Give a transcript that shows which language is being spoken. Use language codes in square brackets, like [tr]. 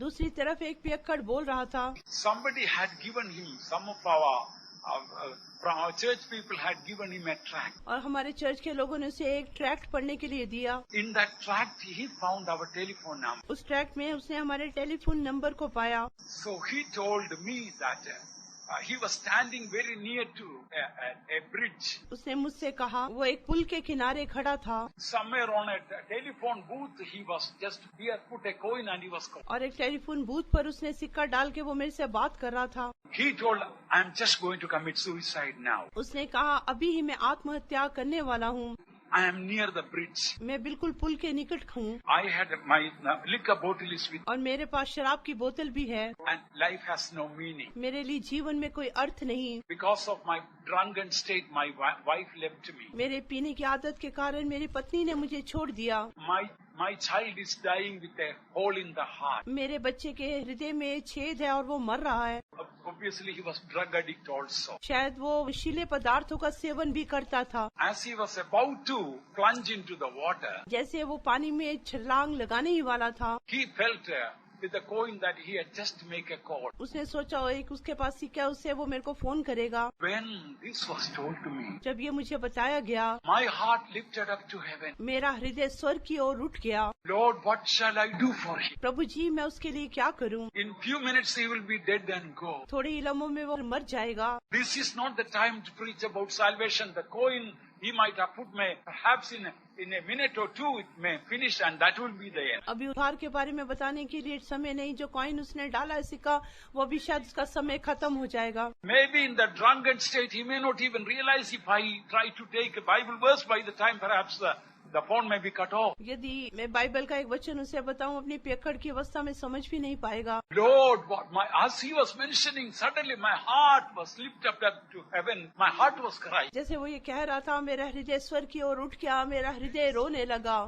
[hi] दूसरी तरफ एक पियक्कड़ बोल रहा था। [en] Somebody had given him, some of from our church people had given him a tract. [hi] और हमारे चर्च के लोगों ने उसे एक ट्रैक्ट पढ़ने के लिए दिया। [en] In that tract, he found our telephone number. [hi] उस ट्रैक्ट में उसने हमारे टेलीफोन नंबर को पाया। [en] So he told me that he was standing very near to a bridge. [hi] उसने मुझसे कहा वो एक पुल के किनारे खड़ा था [en] Somewhere on a telephone booth, he was just here, put a coin and he was calling. [hi] और एक टेलीफोन बूथ पर उसने सिक्का डाल के वो मेरे से बात कर रहा था। [en] He told, I'm just going to commit suicide now. [hi] उसने कहा अभी ही मैं आत्महत्या करने वाला हूँ, [en] I am near the bridge. [hi] मैं बिल्कुल पुल के निकट हूँ [en] I had my liquor bottle is with, [hi] और मेरे पास शराब की बोतल भी है। [en] and life has no meaning. [hi] मेरे लिए जीवन में कोई अर्थ नहीं। [en] Because of my drunken state, my wife left me. [hi] मेरे पीने की आदत के कारण मेरी पत्नी ने मुझे छोड़ दिया। [en] My child is dying with a hole in the heart. [hi] मेरे बच्चे के हृदय में छेद है और वो मर रहा है। [en] Obviously, he was drug addict also. [hi] शायद वो विषीले पदार्थों का सेवन भी करता था। [en] As he was about to plunge into the water, [hi] जैसे वो पानी में छलांग लगाने ही वाला था, [en] he felt with the coin that he had just make a call. [hi] उसने सोचा एक उसके पास सिक्का, उससे वो मेरे को फोन करेगा। [en] When this was told to me, [hi] जब ये मुझे बताया गया, [en] my heart lifted up to heaven. [hi] मेरा हृदय स्वर्ग की ओर उठ गया। [en] Lord, what shall I do for him? [hi] प्रभु जी, मैं उसके लिए क्या करूं? [en] In few minutes he will be dead and go. [hi] थोड़े ही लम्हों में वो मर जाएगा। [en] This is not the time to preach about salvation. The coin he might have put may perhaps in a minute or two it may finish and that will be the end. [hi] अभी उद्धार के बारे में बताने के लिए समय नहीं। जो कॉइन उसने डाला है सिक्का, वो भी शायद उसका समय खत्म हो जाएगा। [en] Maybe in the drunken state he may not even realize if I try to take a Bible verse by the time perhaps the phone may be cut off. [hi] यदि मैं बाइबल का एक वचन उसे बताऊं, अपनी पियक्कड़ की अवस्था में समझ भी नहीं पाएगा। [en] Lord, as he was mentioning, suddenly my heart was lifted up to heaven. My heart was crying. [hi] जैसे वो ये कह रहा था, मेरा हृदय स्वर्ग की ओर उठ गया, मेरा हृदय रोने लगा।